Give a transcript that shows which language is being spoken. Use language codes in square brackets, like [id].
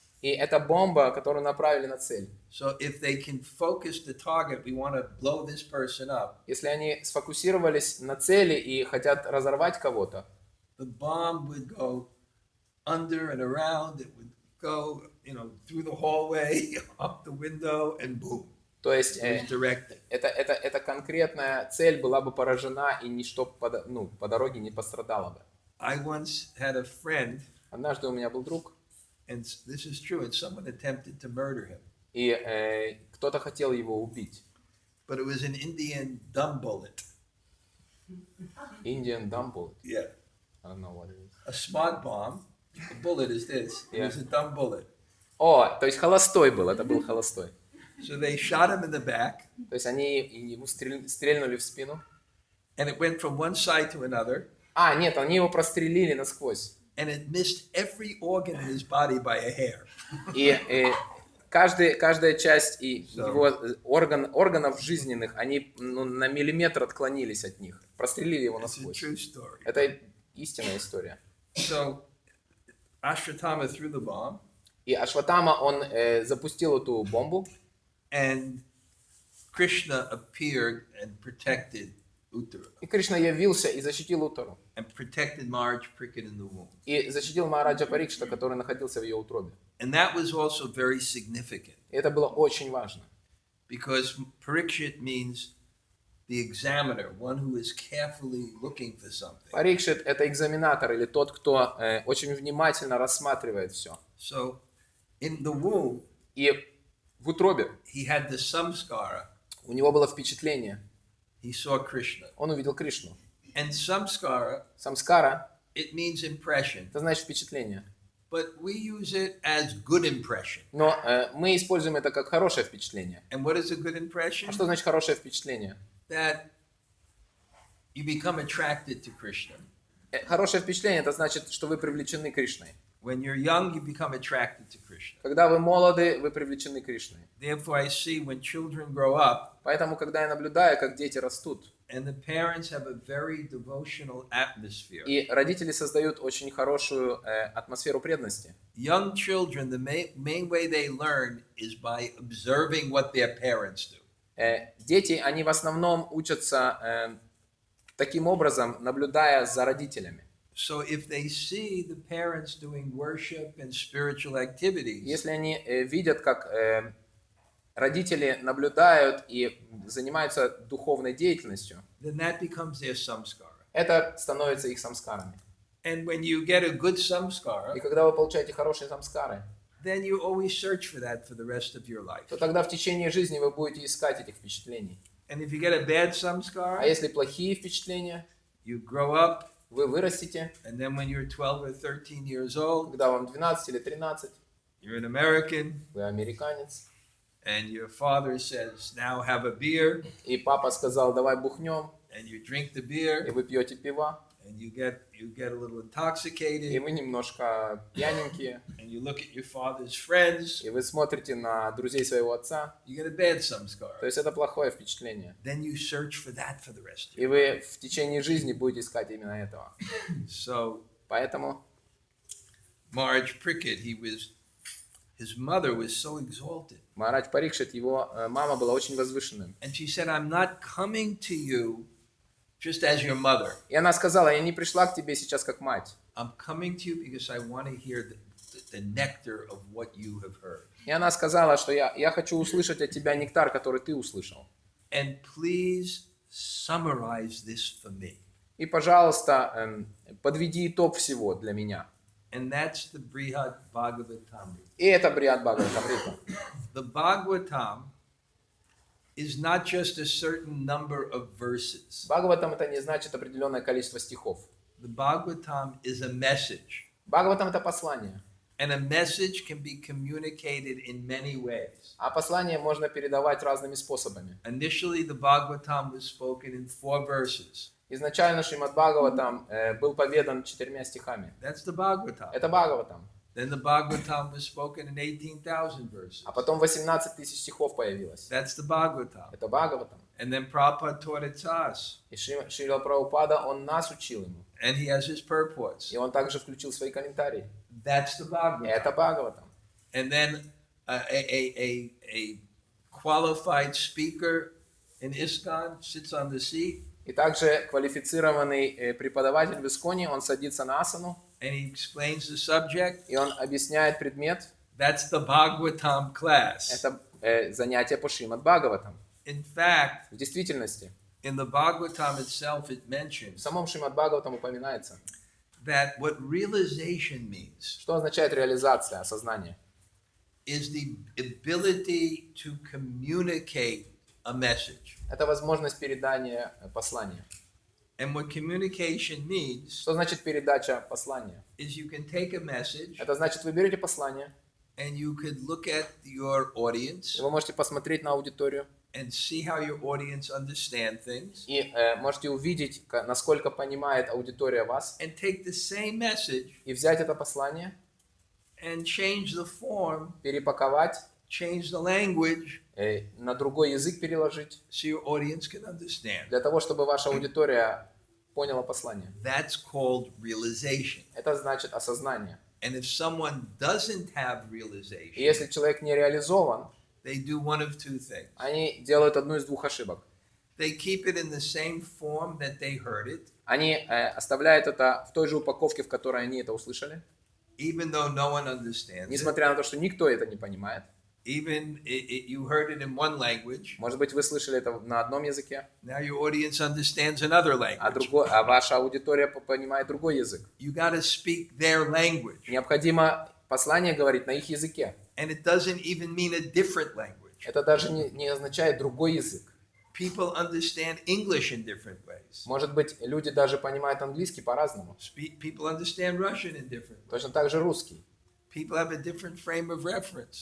[ru] И это бомба, которую направили на цель. [en] So if they can focus the target, we want to blow this person up. [ru] Если они сфокусировались на цели и хотят разорвать кого-то, [en] The bomb would go under and around. It would go, through the hallway, up the window, and boom. [ru] то есть [en] It was directed. [ru] эта конкретная цель была бы поражена, и ничто по дороге не пострадало бы. [en] I once had a friend, [ru] Однажды у меня был друг, [en] and this is true, and someone attempted to murder him. [ru] и кто-то хотел его убить. [en] But it was an Indian dumb bullet. Indian dumb bullet. Yeah. I don't know what it is. A smart bomb. A bullet is this. It was a dumb bullet. [ru] О, то есть холостой был, это был холостой. [en] So they shot him in the back, [ru] То есть они ему стрельнули в спину. [en] and it went from one side to another, [ru] А, нет, они его прострелили насквозь. [en] and it missed every organ in his body by a hair. [ru] И каждая часть его органов жизненных, они на миллиметр отклонились от них. Прострелили его [en] It's a [ru] насквозь. [en] true story. [ru] Это истинная история. [en] So Ashwatthama threw the bomb, [ru] И Ашватама, он запустил эту бомбу, [en] and Krishna appeared and protected Uttara [ru] и Кришна явился и защитил Уттару. [en] and protected Marge Prickett in the womb. [ru] И защитил Махараджа Парикшита, который находился в ее утробе. [en] And that was also very significant [ru] И это было очень важно. [en] because Parikshit means the examiner, one who is carefully looking for something. [ru] Парикшит — это экзаменатор или тот, кто очень внимательно рассматривает все. [en] So in the womb, [ru] И в утробе [en] he had the samskara, [ru] у него было впечатление. [en] he saw Krishna. [ru] Он увидел Кришну. [en] And samskara, [ru] Самскара [en] it means impression, [ru] — это значит впечатление. [en] but we use it as good impression. [ru] Но мы используем это как хорошее впечатление. [en] And what is a good impression? [ru] А что значит хорошее впечатление? [en] That you become attracted to Krishna. [ru] Хорошее впечатление — это значит, что вы привлечены Кришной. [en] When you're young, you become attracted to Krishna. [ru] Когда вы молоды, вы привлечены Кришной. [en] Therefore, I see when children grow up [ru] Поэтому, когда я наблюдаю, как дети растут, [en] and the parents have a very devotional atmosphere, [ru] и родители создают очень хорошую атмосферу преданности, [en] young children, the main way they learn is by observing what their parents do. [ru] дети, они в основном учатся таким образом, наблюдая за родителями. [en] So if they see the parents doing worship and spiritual activities, [ru] Если они видят, как родители наблюдают и занимаются духовной деятельностью, [en] then that becomes their samskara. [ru] это становится их самскарами. [en] And when you get a good samskara, [ru] И когда вы получаете хорошие самскары, [en] then you always search for that for the rest of your life. [ru] то тогда в течение жизни вы будете искать этих впечатлений. [en] And if you get a bad [ru] А [en] samskara, [ru] если плохие впечатления, [en] you grow up, [ru] вы вырастете, [en] and then when you're 12 or 13 years old, [ru] когда вам 12 или 13, [en] you're an American, [ru] вы американец, [en] and your father says, now have a beer, [ru] и папа сказал, давай бухнем, [en] and you drink the beer, [ru] вы пьете пиво, [en] and you get a little [ru] и [en] intoxicated, [ru] вы немножко пьяненькие, [en] and you look at your father's friends, [ru] и вы смотрите на друзей своего отца, [en] you get a bad [ru] то [en] samskara. [ru] есть это плохое впечатление. [en] Then you search for that for the rest of [ru] И [en] your [ru] вы в течение жизни будете искать именно этого. [en] life. So [ru] Поэтому [en] Marge Prickett, his mother was so exalted. [ru] Махарадж Парикшит, его мама была очень возвышенным. [en] And she said, I'm not coming to you just as your mother. [ru] И она сказала, я не пришла к тебе сейчас как мать. [en] I'm coming to you because I want to hear the nectar of what you have heard. [ru] И она сказала, что я хочу услышать от тебя нектар, который ты услышал. [en] And please summarize this for me. [ru] И, пожалуйста, подведи итог всего для меня. [en] And that's the Brihad-bhagavatamrita. [ru] И это Брихад-Бхагаватамрита. [en] The Bhagavatam is not just a certain number of verses. [ru] Бхагаватам — это не значит определенное количество стихов. [en] The Bhagavatam is a message. [ru] Бхагаватам — это послание. [en] And a message can be communicated in many ways. [ru] А послание можно передавать разными способами. [en] Initially, the Bhagavatam was spoken in 4 verses. [ru] Изначально Шримад Бхагаватам был поведан 4 стихами. [en] That's the Bhagavatam. [ru] Это Бхагаватам. [en] Then the Bhagavatam was spoken in 18,000 verses. [ru] А потом 18 тысяч стихов появилось. [en] That's the Bhagavatam. [ru] Это Бхагаватам. [en] And then Prabhupada taught it to us. [ru] И Шрила Прабхупада, он нас учил ему. [en] And he has his purports. [ru] И он также включил свои комментарии. [en] That's the Bhagavatam. [ru] Это Бхагаватам. [en] And then a qualified speaker in ISKCON sits on the seat [ru] И также квалифицированный преподаватель в Исконе, он садится на асану, [en] and he explains the subject. [ru] и он объясняет предмет. [en] That's the Bhagavatam class. [ru] Это занятие по Шримад Бхагаватам. [en] In fact, [ru] В действительности, [en] in the Bhagavatam itself, it [ru] в [en] mentions [ru] самом Шримад Бхагаватам упоминается, [en] that what realization means [ru] что означает реализация, осознание. [en] is the ability to communicate a message. [ru] Это возможность передания послания. [en] And what communication means [ru] Что значит передача послания? [en] is you can take a message [ru] Это значит, вы берете послание, [en] and you could look at your audience [ru] и вы можете посмотреть на аудиторию, [en] and see how your audience understand things [ru] и можете увидеть, насколько понимает аудитория вас, [en] and take the same message [ru] и взять это послание, [en] and change the form, [ru] перепаковать, [en] change the language [ru] на другой язык переложить, [en] so your audience can understand. [ru] для того, чтобы ваша аудитория поняла послание. [en] That's called realization. [ru] Это значит осознание. [en] And if someone doesn't have [ru] И [en] realization, [ru] если человек не реализован, [en] they do one of two things. [ru] они делают одну из двух ошибок. [en] They keep it in the same form that they heard it, [ru] Они оставляют это в той же упаковке, в которой они это услышали, [en] even though no one understands it. [ru] несмотря на то, что никто это не понимает. [en] Even you heard it in one language, [ru] Может быть, вы слышали это на одном языке, [en] now your audience understands another language. [ru] а ваша аудитория понимает другой язык. [en] You got to speak their language. [ru] Необходимо послание говорить на их языке. [en] And it doesn't even mean a different language. [ru] Это даже не означает другой язык. [en] People understand English in different ways. [ru] Может быть, люди даже понимают английский по-разному. [en] People understand Russian in different ways. [ru] Точно так же русский. [en] People have a different frame of reference.